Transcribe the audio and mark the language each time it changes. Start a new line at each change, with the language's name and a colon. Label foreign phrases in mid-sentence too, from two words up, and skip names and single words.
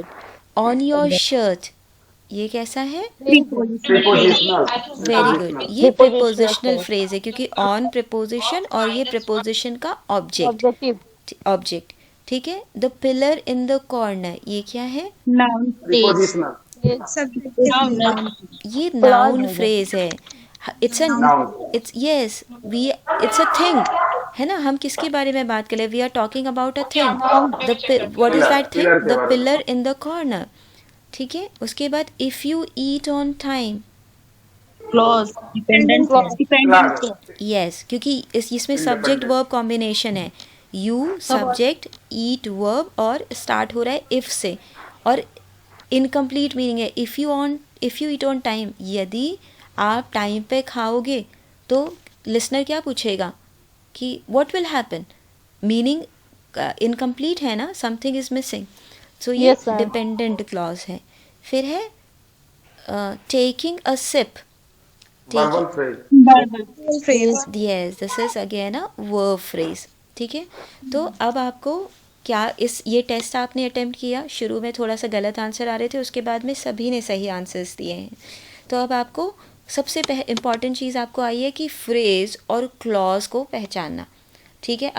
English: on your shirt,
Hindi: ये कैसा है,
English: Prepositional. very good,
Hindi: ये प्रिपोजिशनल फ्रेज है क्योंकि ऑन प्रिपोजिशन और ये प्रिपोजिशन का ऑब्जेक्ट, ऑब्जेक्ट, ठीक है।
English: the pillar in the corner,
Hindi: ये क्या है,
English: Noun. Prepositional. Subject. Noun.
Hindi: ये
English: noun phrase
Hindi: है।
English: it's a
Hindi: Noun.
English: it's yes we it's a thing,
Hindi: है ना, हम किसके बारे में बात कर रहे हैं,
English: we are talking about a thing, the what is that thing,
Hindi: Pillar के
English: द
Hindi: बारे में।
English: pillar in the corner,
Hindi: ठीक है। उसके बाद
English: if you eat on time, Clause. Dependent clause. Dependent Clause. clause.
Hindi: यस क्योंकि इसमें
English: subject verb combination
Hindi: है,
English: you subject eat verb
Hindi: और स्टार्ट हो रहा है इफ से, और
English: incomplete meaning
Hindi: है
English: if you eat on time,
Hindi: यदि आप टाइम पे खाओगे तो लिसनर क्या पूछेगा कि
English: what will happen, meaning incomplete
Hindi: है ना,
English: something is missing, so
Hindi: ये
English: Yes, sir. dependent clause
Hindi: है। फिर है
English: taking a sip, Verbal phrase. Verbal phrase. yes this is again a verb phrase,
Hindi: ठीक है। तो अब आपको क्या ये टेस्ट आपने अटेम्प्ट किया, शुरू में थोड़ा सा गलत आंसर आ रहे थे, उसके बाद में सभी ने सही आंसर्स दिए हैं। तो अब आपको सबसे इम्पॉर्टेंट चीज़ आपको आई है कि फ्रेज और क्लॉज को पहचानना, ठीक है।